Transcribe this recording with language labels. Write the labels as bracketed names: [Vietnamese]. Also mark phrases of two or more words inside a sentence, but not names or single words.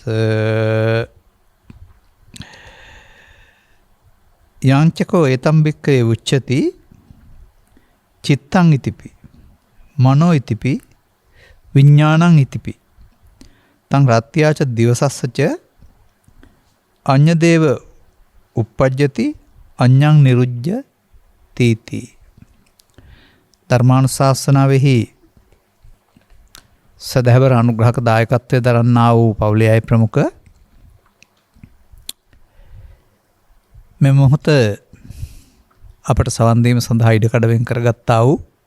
[Pali] යාංචකෝ ඒතම් බික්කේ උච්චති චිත්තං ඉතිපි මනෝ ඉතිපි විඥානං ඉතිපි තං රත්ත්‍යාච දිවසස්සච අඤ්ඤදේව uppajjati අඤ්ඤං නිරුජ්ජ තීති [Sinhala] ධර්මානුශාසනාවෙහි සදහවර අනුග්‍රහක දායකත්වයේ දරන්නා වූ පවුලේ අය ප්‍රමුඛ මේ මොහොත අපට සවන් දීම සඳහා ඉඩකඩ වෙන් කරගත්තා වූ